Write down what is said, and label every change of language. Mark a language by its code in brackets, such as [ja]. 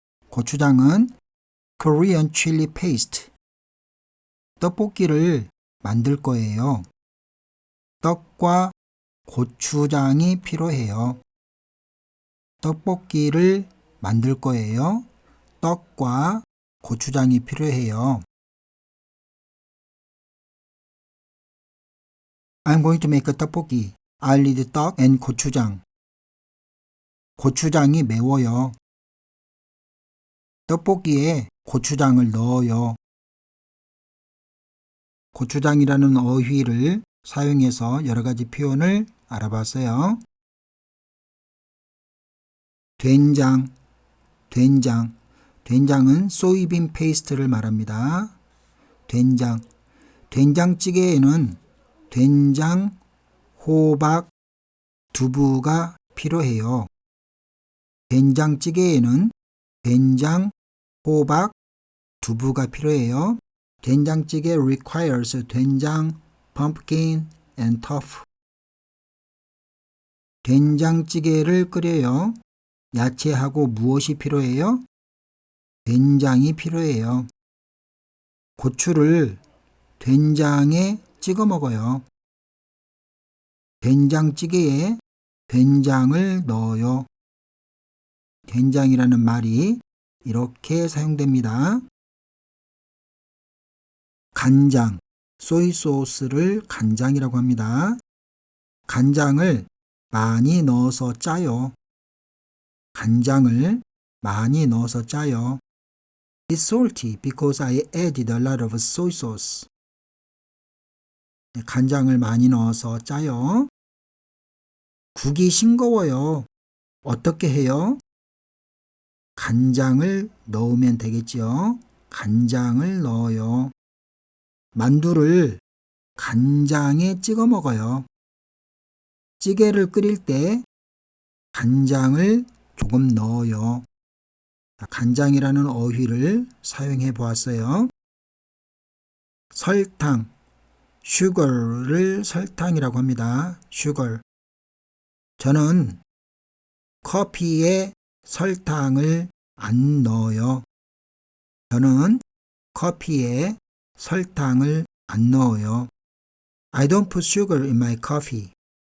[en] 고추장은 Korean chili paste. [ko] 떡볶이를 만들 거예요. 떡과 고추장이 필요해요. 떡볶이를 만들 거예요. 떡과 고추장이 필요해요. [en] I'm going to make a 떡볶이. I'll need 떡 and 고추장. [ko] 고추장이 매워요. 떡볶이에 고추장을 넣어요. 고추장이라는 어휘를 사용해서 여러 가지 표현을 알아봤어요. 된장, 된장. 된장은 소이빈 페이스트를 말합니다. 된장. 된장찌개에는 된장, 호박, 두부가 필요해요. 된장찌개에는 된장, 호박, 두부가 필요해요. [en] 된장찌개 requires 된장, pumpkin, and tofu. [ko] 된장찌개를 끓여요. 야채하고 무엇이 필요해요? 된장이 필요해요. 고추를 된장에 찍어 먹어요. 된장찌개에 된장을 넣어요. 된장이라는 말이 이렇게 사용됩니다. 간장, 소이소스를 간장이라고 합니다. 간장을 많이 넣어서 짜요. 간장을 많이 넣어서 짜요. [en] It's salty because I added a lot of soy sauce. [ko] 간장을 많이 넣어서 짜요. 국이 싱거워요. 어떻게 해요? 간장을 넣으면 되겠죠. 간장을 넣어요. 만두를 간장에 찍어 먹어요. 찌개를 끓일 때 간장을 조금 넣어요. 간장이라는 어휘를 사용해 보았어요. 설탕, sugar를 설탕이라고 합니다. [en] sugar. [ko] 저는 커피에 설탕을 안 넣어요. 저는 커피에 설탕을 안 넣어요. [en] I don't put sugar in my coffee.